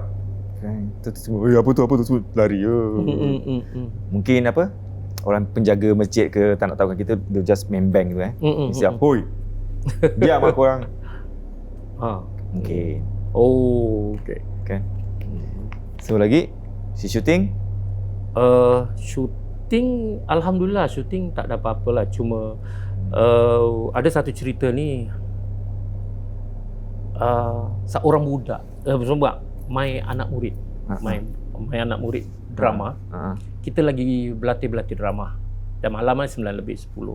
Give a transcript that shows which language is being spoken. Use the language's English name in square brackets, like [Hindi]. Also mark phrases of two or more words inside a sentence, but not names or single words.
[Malay] Tu semua, apa tu semua lari. Mungkin apa? Orang penjaga masjid ke tak nak tahu kan kita, dia just main bang tu siap. Hoi. Diam lah korang. Mungkin. Okay. Kan. So lagi si syuting? Syuting, alhamdulillah syuting tak ada apa-apa lah. Cuma ada satu cerita ni, seorang budak, my anak murid, my anak murid drama. Kita lagi berlatih drama. Dan malam ni 9:10.